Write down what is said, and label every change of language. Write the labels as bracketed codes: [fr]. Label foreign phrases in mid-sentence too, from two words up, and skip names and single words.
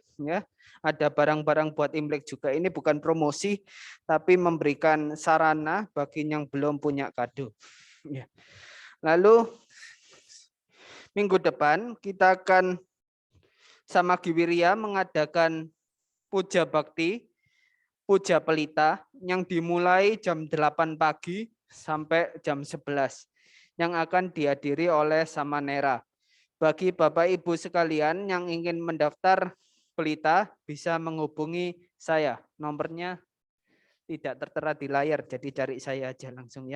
[id] Ya, ada barang-barang buat Imlek juga. Ini bukan promosi, tapi memberikan sarana bagi yang belum punya kado. Ya. Lalu minggu depan kita akan Samakiwirya mengadakan puja bakti, puja pelita yang dimulai jam 8 pagi sampai jam 11 yang akan dihadiri oleh Samanera. Bagi Bapak Ibu sekalian yang ingin mendaftar pelita bisa menghubungi saya. Nomornya tidak tertera di layar, jadi cari saya aja langsung ya.